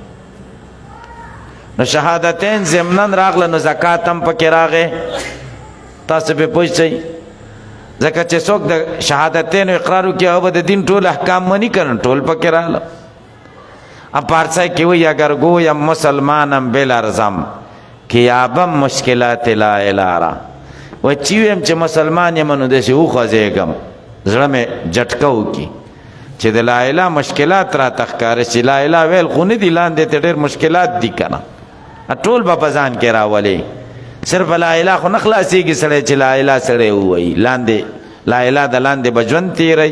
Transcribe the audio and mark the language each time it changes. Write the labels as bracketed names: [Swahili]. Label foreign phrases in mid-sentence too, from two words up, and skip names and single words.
[Pashto] نو شهادتین ضمناً راغله نو زکات هم پکې راغی. تاسو به پوه شئ ځکه چې څوک د شهادتین او اقرار وکړي هغه به د دین ټول احکام مني کنه، ټول پکې راغله. اب پارسای کې وایي [Persian] اگر گویم مسلمانم بلرزم که یابم مشکلات لا اله را، [Pashto] و چې ویم چې مسلمان یم نو داسې وخوځېږم زړه مې جټکه وکړي چې د لا اله مشکلات راته ښکاره شي. [Arabic] لا اله [Pashto] ویل خو نه دي، لاندې ته ډېر مشکلات دي کنه، ټول به په ځان کې راولي. صرف [Arabic] لا اله [Pashto] خو نه خلاصېږي سړی چې [Arabic] لا اله [Pashto] سړی ووایي، لاندې [Arabic] لا اله [Pashto] د لاندې به ژوند تېروي.